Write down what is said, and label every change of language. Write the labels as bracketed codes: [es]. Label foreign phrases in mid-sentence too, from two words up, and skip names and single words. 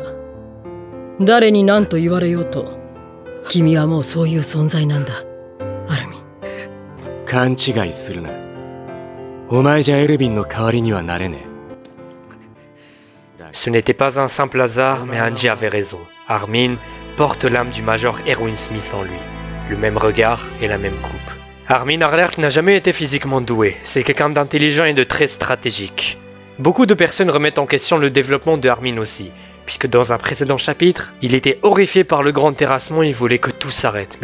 [ja] 誰に何と言われようと、君はもうそういう存在なんだ、アルミン。勘違いするな。お前じゃエルヴィンの代わりにはなれねえ。 [fr] Ce n'était pas un simple hasard, mais Angie avait raison. Armin porte l'âme du Major Erwin Smith en lui. Le même regard et la même coupe. Armin Arlerk n'a jamais été physiquement doué. C'est quelqu'un d'intelligent et de très stratégique. Beaucoup de personnes remettent en question le développement de Armin aussi, puisque dans un précédent chapitre, il était horrifié par le grand terrassement et voulait que tout s'arrête.